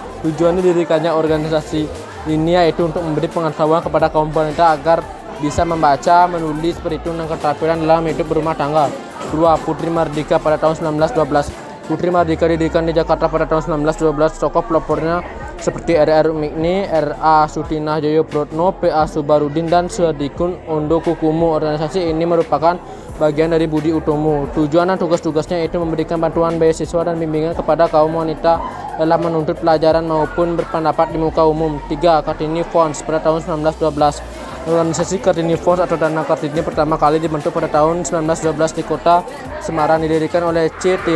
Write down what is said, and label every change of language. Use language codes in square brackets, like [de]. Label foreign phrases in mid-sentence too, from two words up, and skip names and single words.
[id] Tujuan didirikannya organisasi ini yaitu untuk memberi pengetahuan kepada kaum wanita agar bisa membaca, menulis, berhitung, dan keterampilan dalam hidup berumah tangga. 2. Putri Merdeka pada tahun 1912. Putri Merdeka didirikan di Jakarta pada tahun 1912. Tokoh pelopornya seperti R.R. Mukni, R.A. Sutinah Joyoprotno, P.A. Subarudin, dan Suadikun Ondo Kukumu. Organisasi ini merupakan bagian dari Budi Utomo. Tujuan dan tugas-tugasnya itu memberikan bantuan beasiswa dan bimbingan kepada kaum wanita dalam menuntut pelajaran maupun berpendapat di muka umum. 3. Kartini Fonds pada tahun 1912. Organisasi Kartini Fonds atau Dana Kartini pertama kali dibentuk pada tahun 1912 di Kota Semarang, didirikan oleh C.Th.